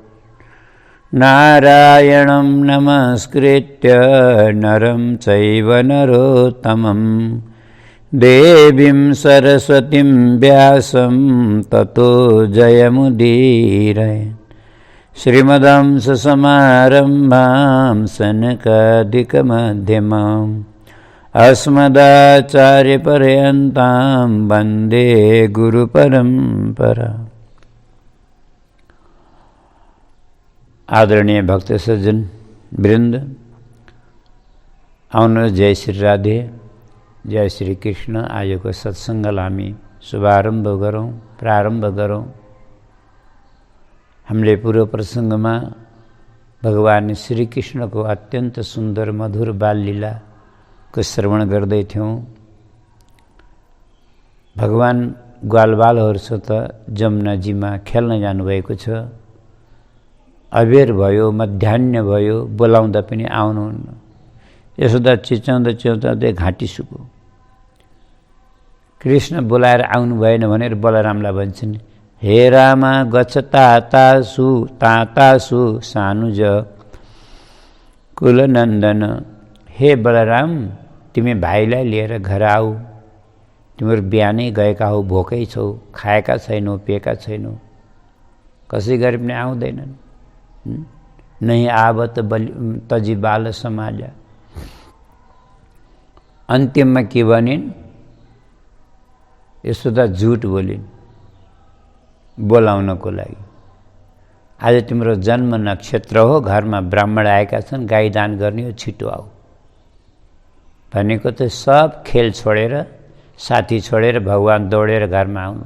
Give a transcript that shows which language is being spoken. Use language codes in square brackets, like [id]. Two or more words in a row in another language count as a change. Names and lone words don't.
[sa] नारायणं नमस्कृत्य नरं चैव नरोत्तमं देवीं सरस्वतीं व्यासं ततो जयमुदीरये श्रीमदंससमारम्भां सनकादिकमध्यमाम् अस्मदाचार्यपर्यन्तां वन्दे गुरुपरम्परा। [ne] आदरणीय भक्त सज्जन वृंद, आउनु जय श्री राधे, जय श्री कृष्ण। आजको सत्सङ्गलाई हामी शुभारम्भ गरौँ, प्रारम्भ गरौँ। हामीले पूर्व प्रसङ्गमा भगवान श्री कृष्णको अत्यन्त सुन्दर मधुर बाललीलाको श्रवण गर्दै थियौँ। भगवान ग्वालबालहरूसित जमुनाजीमा खेल्न जानुभएको छ। अबेर भयो, मध्याह्न भयो, बोलाउँदा पनि आउनुहुन्न। यशोदा चिच्याउँदा चिच्याउँदै घाँटी सुक्यो। कृष्ण बोलाएर आउनु भएन भनेर बलरामलाई भन्छन्, [sa] हे रामा गच्छ तातासु तातासु सानुज कुलनन्दन। [ne] हे बलराम, तिमी भाइलाई लिएर घर आऊ। तिमीहरू बिहानै गएका हौ, भोकै छौ, खाएका छैनौ, पिएका छैनौ, कसै गरी पनि आउँदैनन्। [hi] नै आवत तजी बाल समाज। [ne] अन्तिममा के भनिन्? यशोदा झुट बोलिन् बोलाउनको लागि। आज तिम्रो जन्म नक्षत्र हो, घरमा ब्राह्मण आएका छन्, गाई दान गर्ने हो, छिटो आऊ भनेको त सब खेल छोडेर, साथी छोडेर भगवान दौडेर घरमा आउनु।